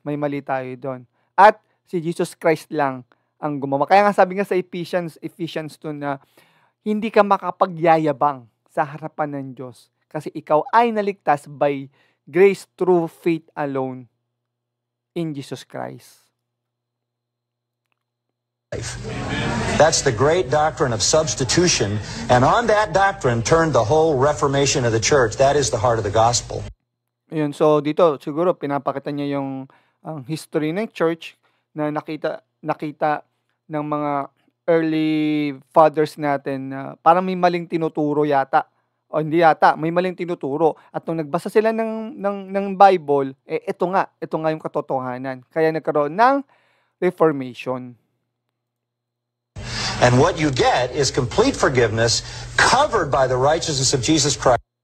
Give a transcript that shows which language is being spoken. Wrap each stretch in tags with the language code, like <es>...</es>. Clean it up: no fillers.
<tl>May mali tayo doon. At si Jesus Christ lang ang gumawa. Kaya nga sabi nga sa Ephesians 2 na hindi ka makapagyayabang sa harapan ng Diyos. Kasi ikaw ay naligtas</tl> <en>by grace through faith alone in Jesus Christ. That's the great doctrine of substitution, and on that doctrine turned the whole Reformation of the church. That is the heart of the gospel.</en> <tl>Ayun, so dito siguro pinapakita niya yung history ng church na nakita ng mga early fathers natin na parang may maling tinuturo yata. O hindi yata, may maling tinuturo. At nung nagbasa sila ng Bible, ito nga yung katotohanan. Kaya nagkaroon ng Reformation.</tl> <en>And what you get is complete forgiveness covered by the righteousness of Jesus Christ.</en>